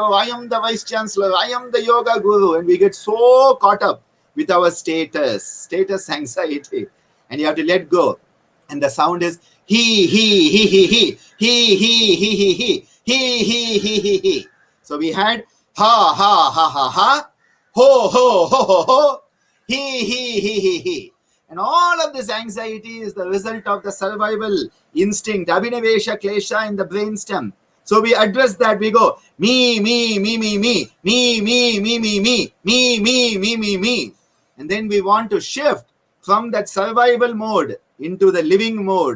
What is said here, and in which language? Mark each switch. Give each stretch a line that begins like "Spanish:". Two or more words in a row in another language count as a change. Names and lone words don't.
English: I am the vice chancellor. I am the yoga guru. And we get so caught up with our status anxiety. And you have to let go. And the sound is he. So we had ha, ha, ha, ha, ha, ho, ho, ho, ho, ho, he. And all of this anxiety is the result of the survival instinct,
Sanskrit: अभिनिवेश क्लेश
English: in the brainstem. So we address that, we go, me. And then we want to shift from that survival mode into the living mode.